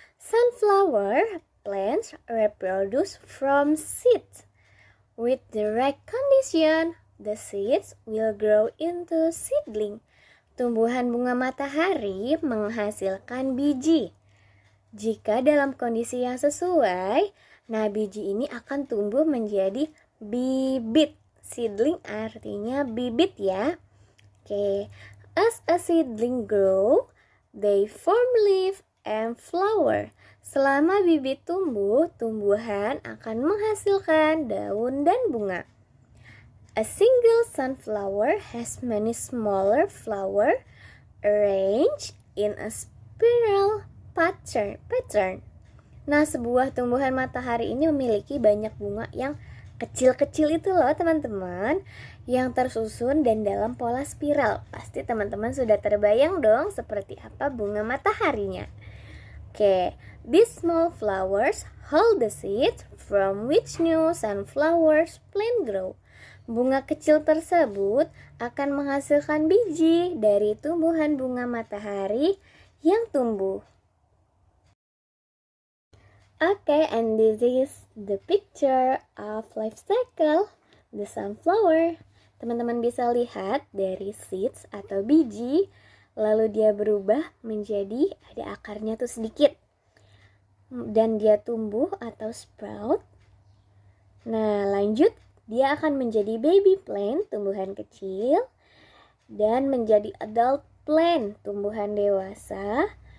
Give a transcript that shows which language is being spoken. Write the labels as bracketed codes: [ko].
[en] Sunflower plants reproduce from seeds. With the right condition, the seeds will grow into seedling. [id] Tumbuhan bunga matahari menghasilkan biji. Jika dalam kondisi yang sesuai, nah biji ini akan tumbuh menjadi bibit. Seedling artinya bibit ya. [en] Oke, as a seedling grow, they form leaf and flower. [id] Selama bibit tumbuh, tumbuhan akan menghasilkan daun dan bunga. [en] A single sunflower has many smaller flowers arranged in a spiral pattern. [id] Nah, sebuah tumbuhan matahari ini memiliki banyak bunga yang kecil-kecil itu loh, teman-teman, yang tersusun dan dalam pola spiral. Pasti teman-teman sudah terbayang dong seperti apa bunga mataharinya. [en] Oke, these small flowers hold the seeds from which new sunflowers plant grow. [id] Bunga kecil tersebut akan menghasilkan biji dari tumbuhan bunga matahari yang tumbuh. [en] Okay, and this is the picture of life cycle the sunflower. [id] Teman-teman bisa lihat dari seeds atau biji, lalu dia berubah menjadi ada akarnya tuh sedikit. Dan dia tumbuh atau sprout. Nah, lanjut dia akan menjadi [en] baby plant, [id] tumbuhan kecil, dan menjadi [en] adult plant, [id] tumbuhan dewasa.